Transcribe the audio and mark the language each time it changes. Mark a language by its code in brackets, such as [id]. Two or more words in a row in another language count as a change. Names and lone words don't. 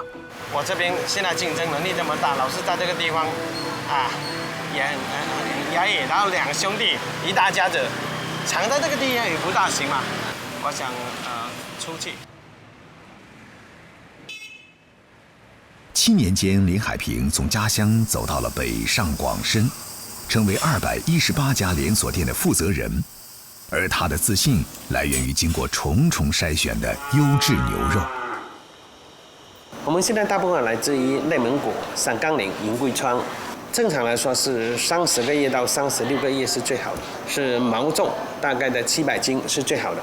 [zh] 我這邊現在競爭能力這麼大，老是在這個地方啊，也然後2兄弟1大家子，藏在這個地方也不大行嘛。我想出去。 7年間，林海平從家鄉走到了北上廣深，成為218家連鎖店的負責人。而他的自信来源于经过重重筛选的优质牛肉。我们现在大部分来自于内蒙古、陕甘宁、云贵川。正常来说是30个月到36个月是最好的，是毛重大概的700斤是最好的。